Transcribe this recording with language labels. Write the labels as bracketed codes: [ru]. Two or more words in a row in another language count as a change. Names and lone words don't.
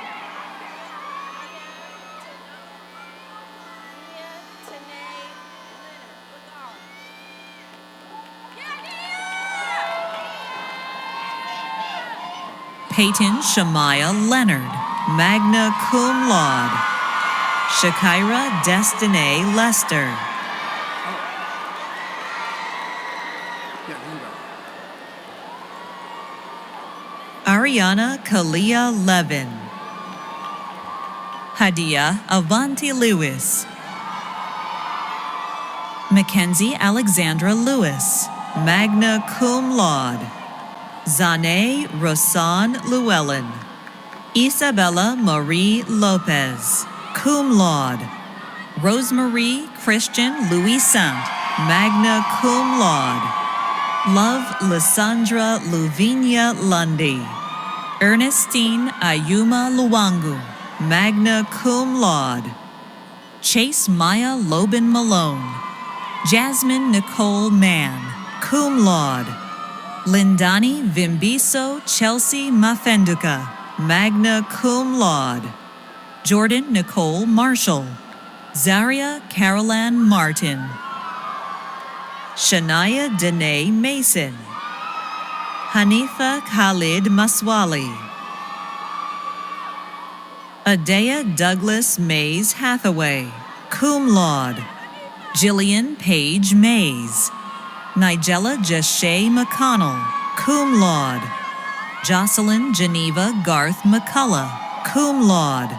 [en] Peyton Shamaya Leonard, [la] magna cum laude. [en] Shakira Destiny Lester. Ariana Kalia Levin. Hadia Avanti Lewis. Mackenzie Alexandra Lewis, [la] magna cum laude. [en] Zane Rosan Llewellyn. Isabella Marie Lopez, [la] cum laude. [en] Rosemarie Christian Louis-Saint, [la] magna cum laude. [en] Love Lysandra Luvinia Lundy. Ernestine Ayuma Luangu, [la] magna cum laude. [en] Chase Maya Lobin Malone. Jasmine Nicole Mann, [la] cum laude. [en] Lindani Vimbiso Chelsea Mafenduka, [la] magna cum laude. [en] Jordan Nicole Marshall. Zaria Caroline Martin. Shania Danae Mason. Hanifa Khalid Maswali. Adea Douglas Mays Hathaway, [la] cum laude. [en] Jillian Page Mays. Nigella Jashay McConnell, [la] cum laude. [en] Jocelyn Geneva Garth McCullough, [la] cum laude.